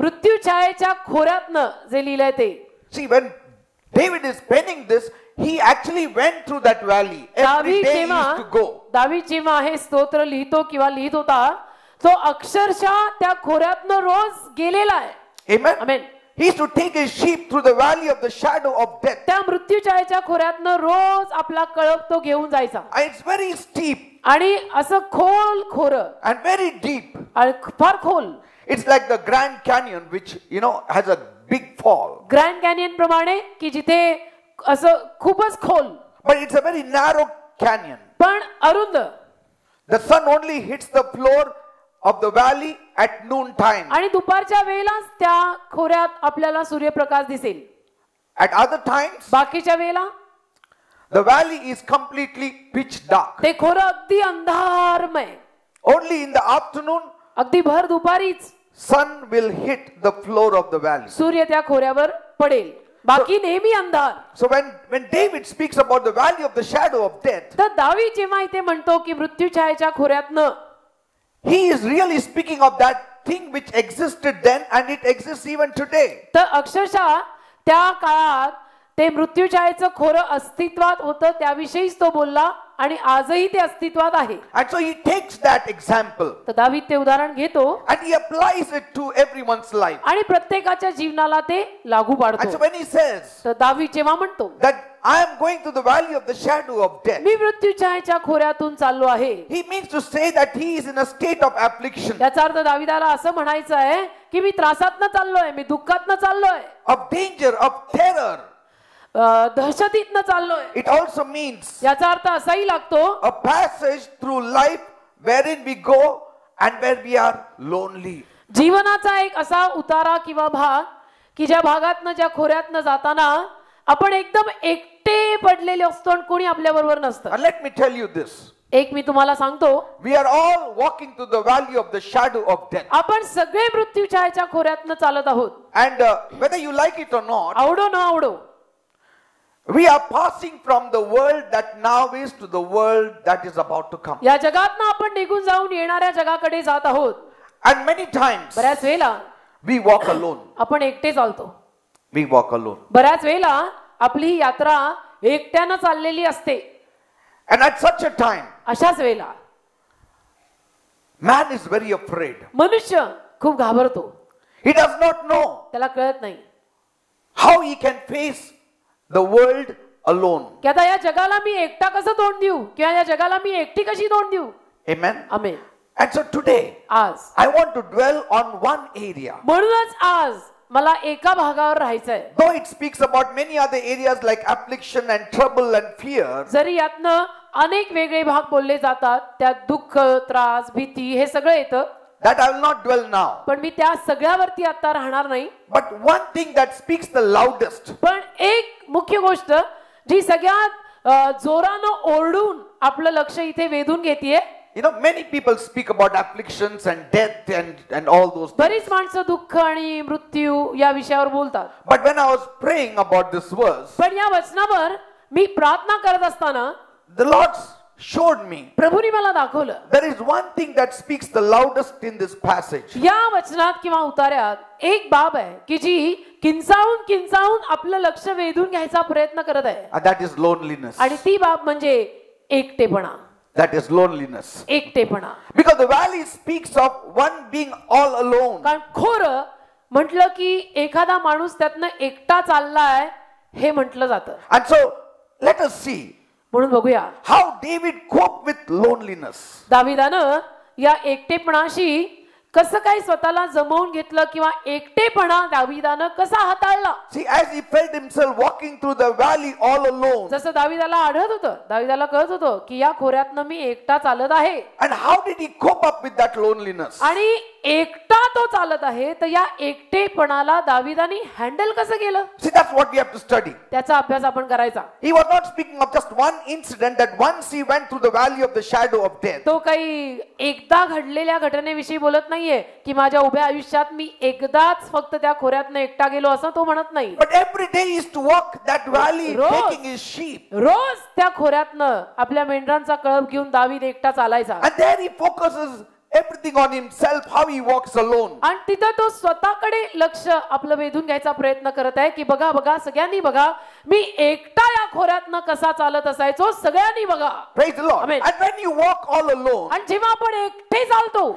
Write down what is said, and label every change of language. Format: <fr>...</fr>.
<mr>मृत्यू छायेच्या खोऱ्यातनं जे लिहिलंय ते.</mr> <en>See, when David is penning this, he actually went through that valley. Every day he used to go.</en> <mr>दावीद जेव्हा हे स्तोत्र लिहितो किंवा लिहित होता तो अक्षरशः त्या खोऱ्यातनं रोज गेलेला आहे.</mr> <en>Amen.</en> <mr>Amen.</mr> <en>He used to take his sheep through the valley of the shadow of death.</en> <mr>त्या मृत्यू छायेच्या खोऱ्यातनं रोज आपला कळप तो घेऊन जायचा.</mr> <en>And it's very steep</en> <mr>आणि असं खोल खोरं</mr> <en>and very deep.</en> <mr>आणि फार खोल.</mr> <en>It's like the Grand Canyon, which has a big fall.</en> <mr>Grand canyon प्रमाणे की जिथे असं खूपच खोल,</mr> <en>But it's a very narrow canyon.</en> <mr>पण अरुंद.</mr> <en>The sun only hits the floor of the valley at noon time.</en> <mr>आणि दुपारच्या वेळेलाच त्या खोऱ्यात आपल्याला सूर्यप्रकाश दिसेल.</mr> <en>At other times,</en> <mr>बाकीच्या वेळेला</mr> <en>the valley is completely pitch dark.</en> <mr>ते खोरं अगदी अंधारमय.</mr> <en>Only in the afternoon,</en> <mr>अगदी भर दुपारीच</mr> <en>sun will hit the floor of the valley.</en> <mr>सूर्य त्या खोऱ्यावर पडेल, बाकी नेहमी अंधार.</mr> <en>So when David speaks about the valley of the shadow of death,</en> <mr>तर दावीद जेव्हा इथे म्हणतो की मृत्यू छायेच्या खोऱ्यातनं,</mr> <en>he is really speaking of that thing which existed then and it exists even today.</en> <mr>तर अक्षरशः त्या काळात ते मृत्यू छायेचं खोरं अस्तित्वात होतं, त्याविषयीच तो बोलला आणि आजही ते अस्तित्वात आहे.</mr> <en>And so he takes that example</en> <mr>तर दावीद ते उदाहरण घेतो</mr> <en>and he applies it to everyone's life.</en> <mr>आणि प्रत्येकाच्या जीवनाला ते लागू</mr> <en>And so</en> <mr>पाडतो.</mr> <en>when he says</en> <mr>तर दावीद जेव्हा म्हणतो</mr> <en>that I am going to the valley of the shadow of death,</en> <mr>मी मृत्यू छायेच्या खोऱ्यातून चाललो आहे,</mr> <en>he means to say that he is in a state of affliction,</en> <mr>याचा अर्थ दावीदाला असं म्हणायचं आहे की मी त्रासातनं चाललोय, मी दुःखातनं चाललोय,</mr> <en>of danger, of terror.</en> <mr>दहशतीतनं चाललोय.</mr> <en>It also means</en> <mr>याचा अर्थ असाही लागतो</mr> <en>a passage through life wherein we go and where we are lonely.</en> <mr>जीवनाचा एक असा उतारा किंवा भाग की ज्या भागातनं, ज्या खोऱ्यातनं जाताना आपण एकदम एकटे एकटे पडलेले असतो आणि कोणी आपल्या बरोबर नसतं.</mr> <en>And let me tell you this.</en> <mr>एक मी तुम्हाला सांगतो,</mr> <en>We are all walking through the valley of the shadow of death.</en> <mr>आपण सगळे मृत्यूच्या खोऱ्यातनं चालत आहोत.</mr> <en>And whether you like it or not,</en> <mr>आवडो न आवडो,</mr> <en>we are passing from the world that now is to the world that is about to come.</en> <mr>या जगातनं आपण निघून जाऊन येणाऱ्या जगाकडे जात आहोत.</mr> <en>And many times</en> <mr>बऱ्याच वेळेला</mr> <en>we walk alone.</en> <mr>आपण एकटे चालतो.</mr> <en>We walk alone.</en> <mr>बऱ्याच वेळेला आपली ही यात्रा एकट्यानं चाललेली असते.</mr> <en>And at such a time,</en> <mr>अशाच वेळेला</mr> <en>man is very afraid.</en> <mr>मनुष्य खूप घाबरतो.</mr> <en>He does not know</en> <mr>त्याला कळत नाही</mr> <en>how he can face the world alone.</en> <mr>की आता या जगाला मी एकटा कसं तोंड देऊ किंवा या जगाला मी एकटी कशी तोंड देऊ.</mr> <en>Amen.</en> <mr>Amen.</mr> <en>And so today,</en> <mr>आज</mr> <en>I want to dwell on one area.</en> <mr>म्हणूनच आज मला एका भागावर राहायचंय.</mr> <en>Though it speaks about many other areas like affliction and trouble and fear,</en> <mr>जरी यातनं अनेक वेगळे भाग बोलले जातात, त्यात दुःख, त्रास, भीती हे सगळं येतं,</mr> <en>that I will not dwell now.</en> <mr>पण मी त्या सगळ्यावरती आता राहणार नाही.</mr> <en>But one thing that speaks the loudest,</en> <mr>पण एक मुख्य गोष्ट जी सगळ्यात जोरानं ओरडून आपलं लक्ष इथे वेधून घेतीये.</mr> <en>you know, many people speak about afflictions and death and all those things.</en> <mr>बरीच माणसं दुःख आणि मृत्यू या विषयावर बोलतात.</mr> <en>But when I was praying about this verse,</en> <mr>पण या वचनावर मी प्रार्थना करत असताना</mr> <en>the Lord showed me</en> <mr>प्रभूने मला दाखवलं,</mr> <en>there is one thing that speaks the loudest in this passage.</en> <mr>या वचनात किंवा उतार्यात एक बाब आहे की जी किंचाळून किंचाळून आपलं लक्ष वेधून घ्यायचा प्रयत्न करत आहे.</mr> <en>And that is loneliness.</en> <mr>आणि ती बाब म्हणजे एकटेपणा.</mr> <en>That is loneliness.</en> <mr>एकटेपणा.</mr> <en>Because the valley speaks of one being all alone.</en> <mr>कारण खोरं म्हटलं की एखादा माणूस त्यातनं एकटा चाललाय हे म्हटलं जातं.</mr> <en>And so let us see</en> <mr>म्हणून बघूया</mr> <en>how David coped with loneliness.</en> <mr>दाविदानं या एकटेपणाशी कसं काय स्वतःला जमवून घेतलं किंवा एकटेपणा दाविदानं कसा हाताळला.</mr> <en>See, as he felt himself walking through the valley all alone.</en> <mr>जसं दाविदाला आढळत होतं, दाविदाला कळत होतं की या खोऱ्यातनं मी एकटा चालत आहे.</mr> <en>And how did he cope up with that loneliness?</en> <mr>आणि एकटा तो चालत आहे, तर या एकटेपणाला दाविदाने हँडल कसं केलं.</mr> <en>See, that's what we have to study.</en> <mr>त्याचा अभ्यास आपण करायचा.</mr> <en>He was not speaking of just one incident that once he went through the valley of the shadow of death.</en> <mr>तो काही एकदा घडलेल्या घटनेविषयी बोलत नाहीये की माझ्या उभ्या आयुष्यात मी एकदाच फक्त त्या खोऱ्यातनं एकटा गेलो असं तो म्हणत नाही.</mr> <en>But every day he used to walk that valley</en> <mr>rose.</mr> <en>taking his sheep.</en> <mr>रोज त्या खोऱ्यातनं आपल्या मेंढरांचा कळप घेऊन दावीद एकटा चालायचा.</mr> <en>And there he focuses everything on himself, how he walks alone.</en> <mr>आणि तिथं तो स्वतःकडे लक्ष आपलं वेधून घ्यायचा प्रयत्न करत आहे की बघा बघा सगळ्यांनी बघा मी एकटा या खोऱ्यातनं कसा चालत असायचो, सगळ्यांनी बघा.</mr> <en>Praise the Lord. Amen. And when you walk all alone,</en> <mr>आणि जेव्हा आपण एकटे चालतो</mr>